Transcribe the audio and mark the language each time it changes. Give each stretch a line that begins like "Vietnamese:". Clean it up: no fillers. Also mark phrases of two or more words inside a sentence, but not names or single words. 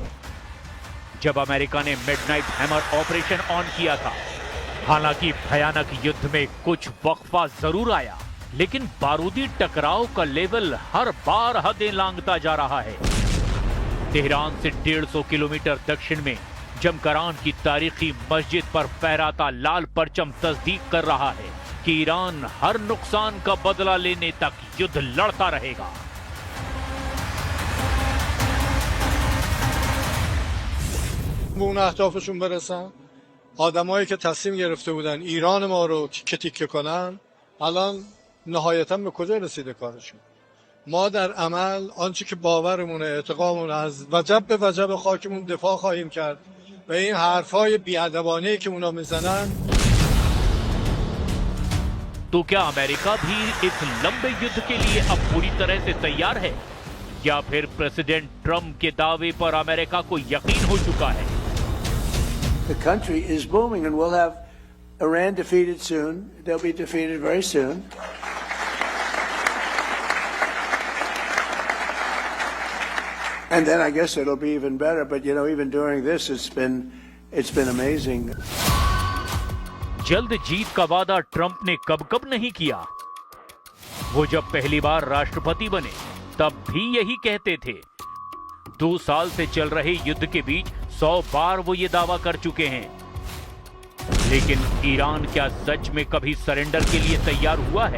Hindi: जब अमेरिका ने
English: Midnight Hammer operation on
Hindi: किया था, हालांकि भयानक युद्ध में कुछ वक्फा जरूर आया, लेकिन बारूदी टकराव का लेवल हर बार हदें लांघता जा रहा है। तेहरान से 150 किलोमीटर दक्षिण में जमकरान की तारीखी मस्जिद पर फहराता लाल परचम तस्दीक कर रहा है कि ईरान हर नुकसान का बदला लेने तक युद्ध लड़ता रहेगा।
Persian: به اون اهدافشون برسن. آدمایی که تصمیم گرفته بودن ایران ما رو تیکه تیکه کنن الان نهایتا به کجا رسیده کارشون؟ ما در عمل آنچه که باورمونه، اعتقادمون از وجب به وجب خاکمون دفاع خواهیم کرد و این حرفای بی‌ادبانه‌ای که اونا میزنن.
Hindi: तो क्या अमेरिका भी इस लंबे युद्ध के लिए अब पूरी तरह से तैयार है, या फिर प्रेसिडेंट ट्रंप के दावे पर अमेरिका को यकीन हो चुका है?
English: The country is booming, and we'll have Iran defeated soon. They'll be defeated very soon. And then I guess it'll be even better. But you know, even during this, it's been amazing.
Hindi: जल्द जीत का वादा ट्रंप ने कब नहीं किया। वो जब पहली बार राष्ट्रपति बने तब भी यही कहते थे। 2 साल से चल रहे युद्ध के बीच 100 बार वो ये दावा कर चुके हैं। लेकिन ईरान क्या सच में कभी सरेंडर के लिए तैयार हुआ है?